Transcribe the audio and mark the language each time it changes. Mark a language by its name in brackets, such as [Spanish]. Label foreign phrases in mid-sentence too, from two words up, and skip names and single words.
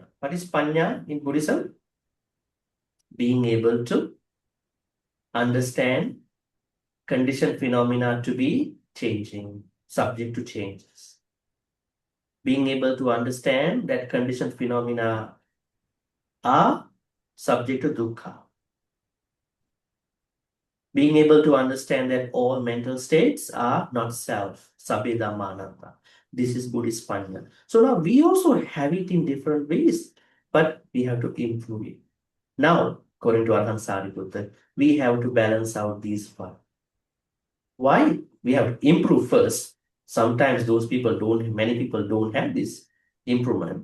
[English] What is panya in Buddhism? Being able to understand conditioned phenomena to be changing, subject to changes. Being able to understand that conditioned phenomena are subject to dukkha. Being able to understand that all mental states are not self, [Pali] sabbe dhamma anatta. [English] This is Buddhist panya. So now we also have it in different ways, but we have to improve it. Now, according to Arhan Sariputta, we have to balance out these five. Why? We have to improve first. Sometimes many people don't have this improvement.